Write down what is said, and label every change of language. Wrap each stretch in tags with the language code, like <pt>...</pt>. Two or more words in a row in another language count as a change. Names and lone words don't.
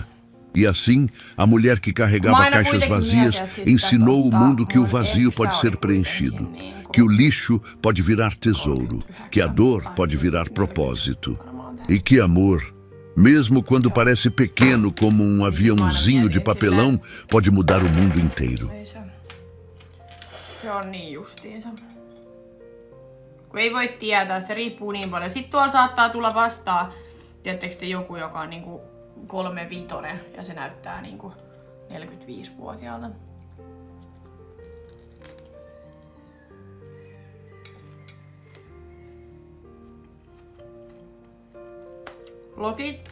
<pt>E assim, a mulher que carregava caixas vazias ensinou o mundo que o vazio pode ser preenchido, que o lixo pode virar tesouro, que a dor pode virar propósito. E que amor, mesmo quando parece pequeno como um aviãozinho de papelão, pode mudar o mundo inteiro.</pt> <fi>Se on niin justiinsa. Kun ei voi tietää, se riippuu niin paljon. Sitten tuolla saattaa tulla vastaan, tiedättekö te, joku, joka on niinku 35 ja se näyttää niinku 45-vuotiaalta. Lokit.</fi>